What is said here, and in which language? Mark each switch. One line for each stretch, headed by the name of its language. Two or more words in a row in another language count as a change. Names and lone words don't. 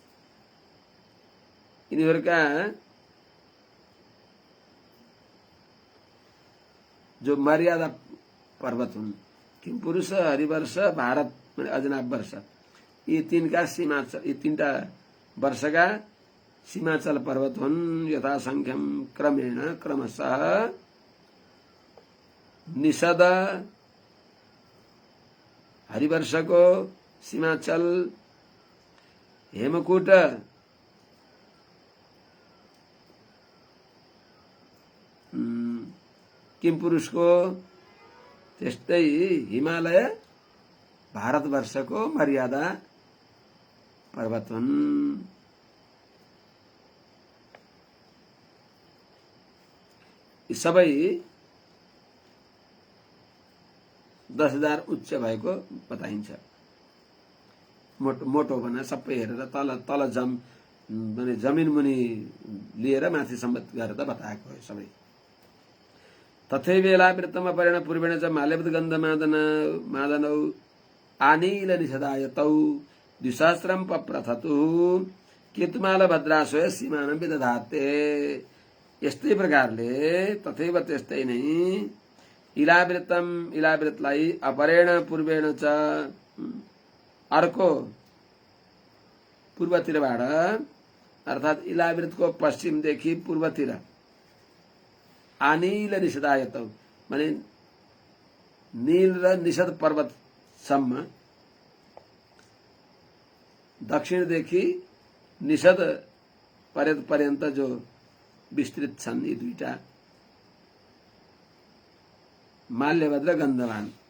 Nepali: यिनीहरूका जो मर्यादा पर्वत हुन्, किमपुरुष, हरिवर्ष, भारत माने अजनाभ वर्ष, यी तीनका सीमाचल, यी तीनटा वर्षका सीमाचल पर्वत हुन्।
Sanskrit: यथासंख्यम क्रमेण,
Nepali: क्रमशः निषद, हरिवर्षको सीमाचल, हेमकुट, किमपुरुषको, त्यस्तै हिमालय भारतवर्षको मर्यादा पर्वत हुन्। यी सबै 10,000 उच्च भएको बताइन्छ। मोटो भने सबै हेरेर तल जमिन मुनि लिएर माथिसम्म गरेर त बताएको हो सबै।
Sanskrit: तथैव इलावृत्तम परेण पूर्वेण च माल्यवत गन्ध मादनौ आनील निषदायतौ 2,000 पप्रथतु केतुमाल भद्राशय सीमानं विदधाते।
Nepali: यस्तै प्रकारले तथैव त्यस्तै नै इलावृत्तलाई
Sanskrit: अपरेण पूर्वेण च
Nepali: अर्को पूर्वतिरबाट अर्थात् इलावृतको पश्चिमदेखि पूर्वतिर
Sanskrit: आनिल निषदायत
Nepali: माने नील र निषद पर्वतसम्म, दक्षिणदेखि निषद पर्यन्त जो विस्तृत छन् यी दुईटा माल्यवद र गन्धमान।